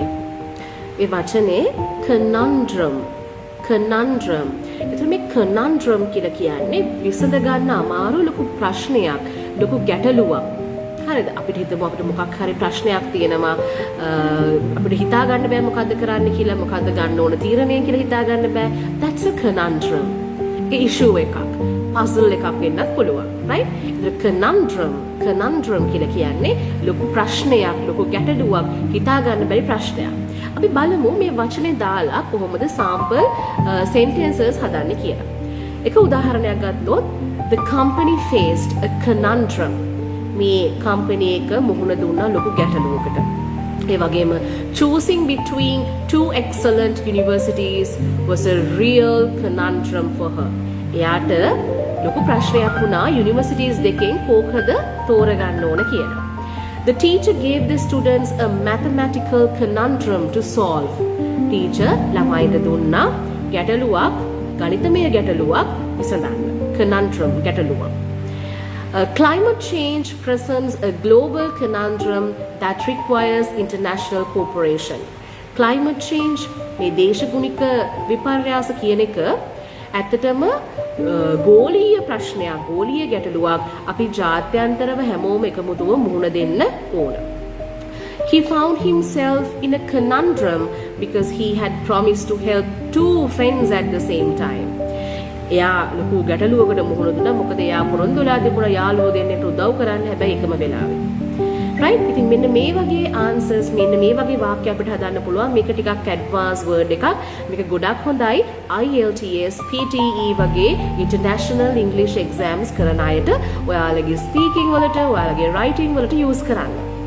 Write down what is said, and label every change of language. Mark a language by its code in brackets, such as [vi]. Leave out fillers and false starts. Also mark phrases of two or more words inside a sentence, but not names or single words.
[si] මේ වචනේ conundrum. conundrum. එතකොට මේ conundrum කියලා කියන්නේ විසඳ ගන්න අමාරු ලොකු ප්‍රශ්නයක්, ලොකු ගැටලුවක්. හරිද? අපිට හිතමු අපිට මොකක් හරි ප්‍රශ්නයක් තියෙනවා. අපිට හිතා ගන්න බෑ මොකද්ද කරන්න කියලා, මොකද්ද ගන්න ඕන තීරණය කියලා හිතා ගන්න බෑ. [en] That's a conundrum. [si] ඒ issue එකක්. puzzle එකක් වෙන්නත් පුළුවන්. right? [en] The conundrum [si] කියලා කියන්නේ ලොකු ප්‍රශ්නයක්, ලොකු ගැටලුවක්, හිතා ගන්න බැරි ප්‍රශ්නයක්. අපි බලමු මේ වචනේ දාලා කොහොමද sample sentences හදන්නේ කියලා. එක උදාහරණයක් ගත්තොත් [en] the company faced a conundrum. [si] මේ company එක මුහුණ දුන්නා ලොකු ගැටලුවකට. ඒ වගේම [en] choosing between two excellent universities was a real conundrum for her. [si] එයාට ලොකු ප්‍රශ්නයක් වුණා යුනිවර්සිටීස් දෙකෙන් කෝකද තෝරගන්න ඕන කියලා. [en] The teacher gave the students a mathematical conundrum to solve. [si] Teacher ළමයින්ට දුන්නා ගැටලුවක්, ගණිතමය ගැටලුවක් විසඳන්න. conundrum ගැටලුවක්. [en] Climate change presents a global conundrum that requires international cooperation. Climate change [si] මේ දේශගුණික විපර්යාස කියන එක ඇත්තටම ගෝලීය ප්‍රශ්නයක්, ගෝලීය ගැටලුවක්. අපි ජාත්‍යන්තරව හැමෝම එකමුතුව මුහුණ දෙන්න ඕන. [en] He found himself in a conundrum because he had promised to help two friends at the same time. [si] එයා ලොකු ගැටලුවකට මුහුණ දුන්නා. මොකද එයා පොරොන්දු වෙලා තිබුණා යාළුවෝ දෙන්නෙකුට උදව් කරන්න, හැබැයි එකම වෙලාවෙ. right? ඉතින් මෙන්න මේ වගේ answers, මෙන්න මේ වගේ වාක්‍ය අපිට හදන්න පුළුවන්. මේක ටිකක් [en] advanced word [si] එකක්. මේක ගොඩක් හොඳයි IELTS, PTE වගේ [en] international English exams [si] කරන අයට ඔයාලගේ speaking වලට, ඔයාලගේ writing වලට use කරන්න.